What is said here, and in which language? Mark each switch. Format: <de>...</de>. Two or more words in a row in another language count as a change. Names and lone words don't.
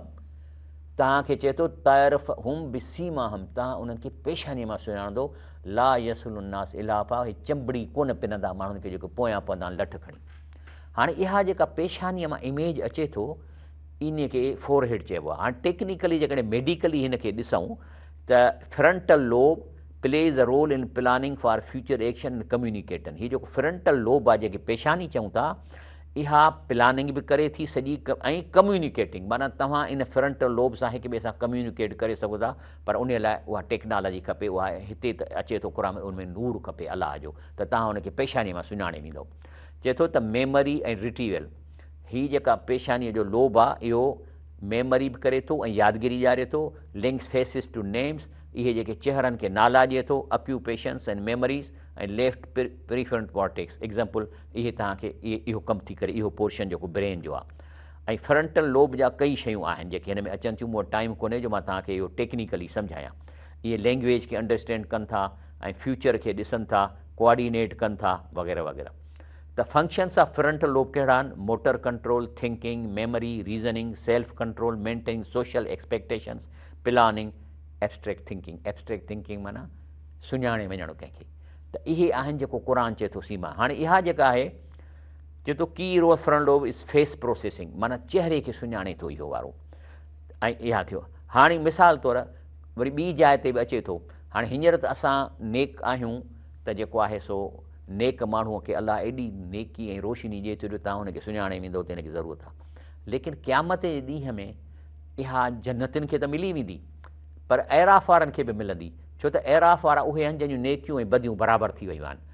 <sd>तव्हांखे चए थो</sd> <ar>تعرفهم بسيماهم,</ar> <sd>तव्हां उन्हनि खे पेशानीअ मां सुञाणंदो।</sd> <ar>لا يسألون الناس إلحافا,</ar> <sd>हे चंबड़ी कोन पिनंदा माण्हुनि खे जेको पोयां पवंदा आहिनि लठ खणी। हाणे इहा जेका पेशानीअ मां इमेज अचे थो, इन खे फोरहेड चइबो आहे। हाणे टेक्निकली जेकॾहिं मेडिकली हिन खे ॾिसूं त</sd> <en>frontal lobe plays a role in planning for future action and communication.</en> <sd>हीअ जेको</sd> <en>frontal lobe</en> <sd>आहे, जेके पेशानी चऊं था, इहा प्लानिंग बि करे थी सॼी ऐं कम्यूनिकेटिंग, माना तव्हां इन फ्रंटल लोब सां हिक ॿिए सां कम्यूनिकेट करे सघो था, पर उन लाइ उहा टेक्नोलॉजी खपे, उहा हिते त अचे थो क़ुर में, उनमें नूर खपे अलाह जो, त तव्हां उनखे पेशानीअ मां सुञाणे वेंदव। चए थो त मेमरी ऐं रिट्रीवल, हीअ जेका पेशानीअ जो लोब आहे इहो मेमरी बि करे थो ऐं यादगिरी ॾियारे थो,</sd> <en>links faces to names,</en> <sd>इहे जेके चेहरनि खे नाला ॾिए थो,</sd> <en>occupations and memories,</en> <sd>ऐं</sd> <en>left prefrontal cortex,</en> <sd>एग्ज़ाम्पल इहे तव्हांखे इहो कमु थी करे, इहो पोर्शन जेको ब्रेन जो आहे। ऐं फ्रंटल लोब जा कई शयूं आहिनि जेके हिन में अचनि थियूं, मूं वटि टाइम कोन्हे जो मां तव्हांखे इहो टेक्निकली सम्झायां। इहे लैंग्वेज खे अंडरस्टैंड कनि था ऐं फ्यूचर खे ॾिसनि था, कोऑर्डिनेट कनि था, वग़ैरह वग़ैरह। त</sd> <en>functions of frontal lobe</en> <sd>कहिड़ा आहिनि?</sd> <en>motor control, thinking, memory, reasoning, self control, maintaining social expectations, planning, abstract thinking. abstract thinking</en> <sd>माना सुञाणे वञणु कंहिंखे। त इहे आहिनि जेको क़ुर चए थो सीमा। हाणे इहा जेका आहे, चए थो की रोज़</sd> <en>front lobe is face processing,</en> <sd>माना चेहरे खे सुञाणे थो इहो वारो। ऐं इहा थियो। हाणे मिसाल तौरु वरी ॿी जाइ ते बि अचे थो। हाणे हींअर त असां नेक आहियूं, त जेको आहे सो नेक माण्हूअ खे अलाह एॾी नेकी ऐं रोशनी ॾिए थो जो तव्हां हुनखे सुञाणे वेंदो त हिनखे ज़रूरत आहे। लेकिन क़यामत जे ॾींहं में इहा जन्नतियुनि खे त मिली वेंदी, पर ऐराफ़ वारनि खे बि मिलंदी, छो त ऐराफ़ वारा उहे आहिनि जंहिंजूं नेकियूं ऐं बदियूं बराबरि थी वयूं आहिनि।</sd>